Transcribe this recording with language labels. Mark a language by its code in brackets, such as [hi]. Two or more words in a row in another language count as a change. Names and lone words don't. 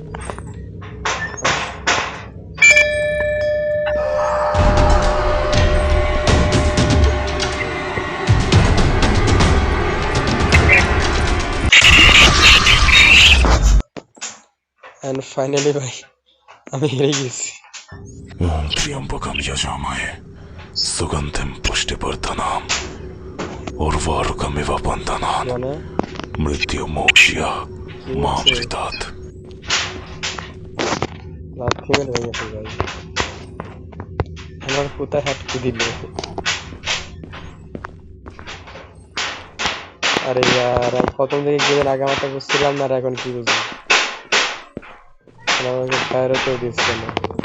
[en] and finally [bn] ভাই আমি হেরে গেছি। [sa] ओम् त्र्यम्बकं यजामहे सुगन्धिं पुष्टिवर्धनम् उर्वारुकमिव बन्धनम् [bn] মানে [sa] मृत्योः मुक्षीय मामृतात्। [bn] রাত থেকে হয়ে গেছে ভাই, আমার কোথায় হাঁটতে দিল? আরে ইয়ার আমি প্রথম দিকে গেমের আগে মাথা বুঝছিলাম না, আর এখন কি বুঝি? আমাকে ফায়ারও তো দিচ্ছে না।